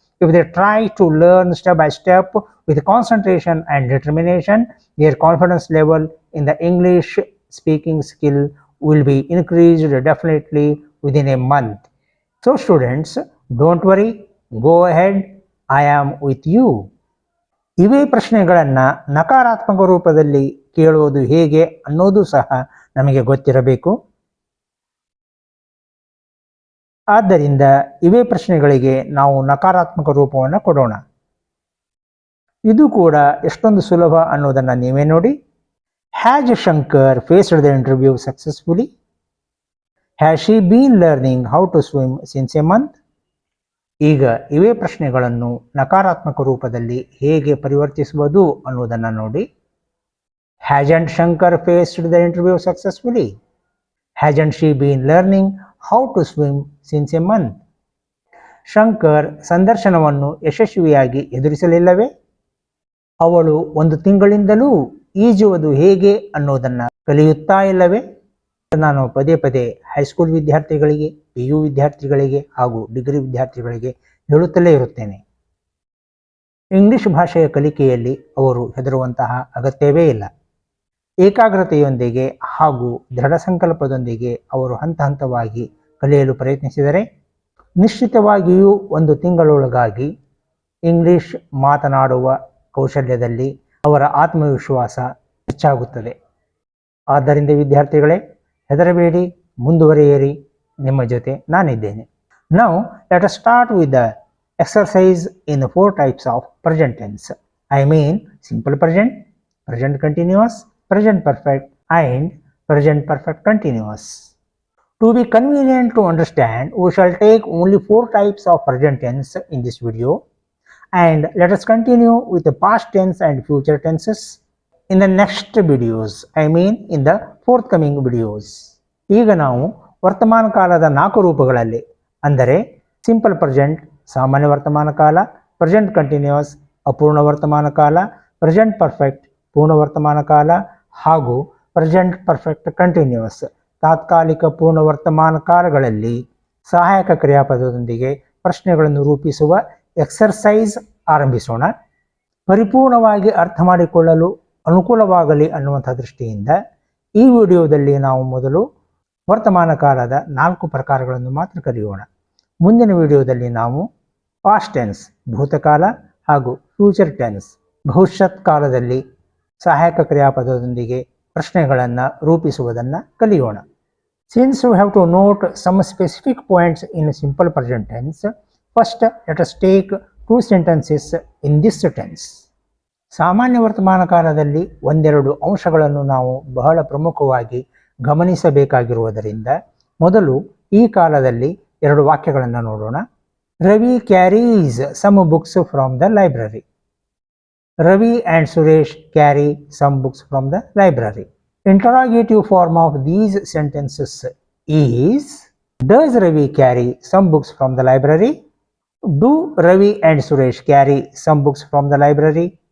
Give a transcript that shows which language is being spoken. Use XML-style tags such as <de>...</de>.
<en>If they try to learn step by step with concentration and determination, their confidence level in the English speaking skill will be increased definitely within a month. So students, don't worry, go ahead, I am with you.</en> <kn>ಇವೇ ಪ್ರಶ್ನೆಗಳನ್ನು ನಕಾರಾತ್ಮಕ ರೂಪದಲ್ಲಿ ಕೇಳುವುದು ಹೇಗೆ ಅನ್ನೋದು ಸಹ ನಮಗೆ ಗೊತ್ತಿರಬೇಕು. ಆದ್ದರಿಂದ ಇವೇ ಪ್ರಶ್ನೆಗಳಿಗೆ ನಾವು ನಕಾರಾತ್ಮಕ ರೂಪವನ್ನು ಕೊಡೋಣ. ಇದು ಕೂಡ ಎಷ್ಟೊಂದು ಸುಲಭ ಅನ್ನೋದನ್ನು ನೀವೇ ನೋಡಿ.</kn> <en>Has Shankar faced the interview successfully? Has she been learning how to swim since a month?</en> <kn>ಈಗ ಇವೇ ಪ್ರಶ್ನೆಗಳನ್ನು ನಕಾರಾತ್ಮಕ ರೂಪದಲ್ಲಿ ಹೇಗೆ ಪರಿವರ್ತಿಸುವುದು ಅನ್ನೋದನ್ನು ನೋಡಿ.</kn> <en>Hasn't Shankar faced the interview successfully? Hasn't she been learning how to swim since a month?</en> <kn>Shankar ಸಂದರ್ಶನವನ್ನು ಯಶಸ್ವಿಯಾಗಿ ಎದುರಿಸಲಿಲ್ಲವೇ? ಅವಳು ಒಂದು ತಿಂಗಳಿಂದಲೂ ಈಜುವುದು ಹೇಗೆ ಅನ್ನೋದನ್ನು ಕಲಿಯುತ್ತಾ ಇಲ್ಲವೇ? ನಾನು ಪದೇ ಪದೇ ಹೈಸ್ಕೂಲ್ ವಿದ್ಯಾರ್ಥಿಗಳಿಗೆ, PU ವಿದ್ಯಾರ್ಥಿಗಳಿಗೆ ಹಾಗೂ ಡಿಗ್ರಿ ವಿದ್ಯಾರ್ಥಿಗಳಿಗೆ ಹೇಳುತ್ತಲೇ ಇರುತ್ತೇನೆ. ಇಂಗ್ಲಿಷ್ ಭಾಷೆಯ ಕಲಿಕೆಯಲ್ಲಿ ಅವರು ಹೆದರುವಂತಹ ಅಗತ್ಯವೇ ಇಲ್ಲ. ಏಕಾಗ್ರತೆಯೊಂದಿಗೆ ಹಾಗೂ ದೃಢ ಸಂಕಲ್ಪದೊಂದಿಗೆ ಅವರು ಹಂತ ಹಂತವಾಗಿ ಕಲಿಯಲು ಪ್ರಯತ್ನಿಸಿದರೆ ನಿಶ್ಚಿತವಾಗಿಯೂ ಒಂದು ತಿಂಗಳೊಳಗಾಗಿ ಇಂಗ್ಲಿಷ್ ಮಾತನಾಡುವ ಕೌಶಲ್ಯದಲ್ಲಿ ಅವರ ಆತ್ಮವಿಶ್ವಾಸ ಹೆಚ್ಚಾಗುತ್ತದೆ. ಆದ್ದರಿಂದ ವಿದ್ಯಾರ್ಥಿಗಳೇ, ಹೆದರಬೇಡಿ, ಮುಂದುವರಿಯಿರಿ, ನಿಮ್ಮ ಜೊತೆ ನಾನಿದ್ದೇನೆ.</kn> <en>Now let us start with the exercise in 4 types of present tense. I mean simple present, present continuous, present perfect and present perfect continuous. To be convenient to understand, we shall take only 4 types of present tense in this video, and let us continue with the past tense and future tenses in the next videos, I mean in the forthcoming videos.</en> <kn>ಈಗ ನಾವು ವರ್ತಮಾನ ಕಾಲದ 4 ರೂಪಗಳಲ್ಲಿ, ಅಂದರೆ simple present ಸಾಮಾನ್ಯ ವರ್ತಮಾನ ಕಾಲ, present continuous ಅಪೂರ್ಣ ವರ್ತಮಾನ ಕಾಲ, ಪ್ರೆಸೆಂಟ್ ಪರ್ಫೆಕ್ಟ್ ಪೂರ್ಣ ವರ್ತಮಾನ ಕಾಲ ಹಾಗೂ ಪ್ರೆಸೆಂಟ್ ಪರ್ಫೆಕ್ಟ್ ಕಂಟಿನ್ಯೂಸ್ ತಾತ್ಕಾಲಿಕ ಪೂರ್ಣ ವರ್ತಮಾನ ಕಾಲಗಳಲ್ಲಿ ಸಹಾಯಕ ಕ್ರಿಯಾಪದದೊಂದಿಗೆ ಪ್ರಶ್ನೆಗಳನ್ನು ರೂಪಿಸುವ ಎಕ್ಸರ್ಸೈಸ್ ಆರಂಭಿಸೋಣ. ಪರಿಪೂರ್ಣವಾಗಿ ಅರ್ಥ ಮಾಡಿಕೊಳ್ಳಲು ಅನುಕೂಲವಾಗಲಿ ಅನ್ನುವಂಥ ದೃಷ್ಟಿಯಿಂದ ಈ ವಿಡಿಯೋದಲ್ಲಿ ನಾವು ಮೊದಲು ವರ್ತಮಾನ ಕಾಲದ 4 ಪ್ರಕಾರಗಳನ್ನು ಮಾತ್ರ ಕಲಿಯೋಣ. ಮುಂದಿನ ವಿಡಿಯೋದಲ್ಲಿ ನಾವು ಪಾಸ್ಟ್ ಟೆನ್ಸ್ ಭೂತಕಾಲ ಹಾಗೂ ಫ್ಯೂಚರ್ ಟೆನ್ಸ್ ಭವಿಷ್ಯತ್ ಕಾಲದಲ್ಲಿ ಸಹಾಯಕ ಕ್ರಿಯಾಪದದೊಂದಿಗೆ ಪ್ರಶ್ನೆಗಳನ್ನು ರೂಪಿಸುವುದನ್ನು ಕಲಿಯೋಣ.</kn> <en>Since we have to note some specific points in simple present tense, first let us take 2 sentences in this tense.</en> <kn>ಸಾಮಾನ್ಯ ವರ್ತಮಾನ ಕಾಲದಲ್ಲಿ ಒಂದೆರಡು ಅಂಶಗಳನ್ನು ನಾವು ಬಹಳ ಪ್ರಮುಖವಾಗಿ ಗಮನಿಸಬೇಕಾಗಿರುವುದರಿಂದ ಮೊದಲು ಈ ಕಾಲದಲ್ಲಿ 2 ವಾಕ್ಯಗಳನ್ನು ನೋಡೋಣ.</kn> <en>Ravi carries some books from the library. Ravi and Suresh carry some books from the library. Interrogative form of these sentences is: does Ravi carry some books from the library? Do Ravi and Suresh carry some books from the library?</en>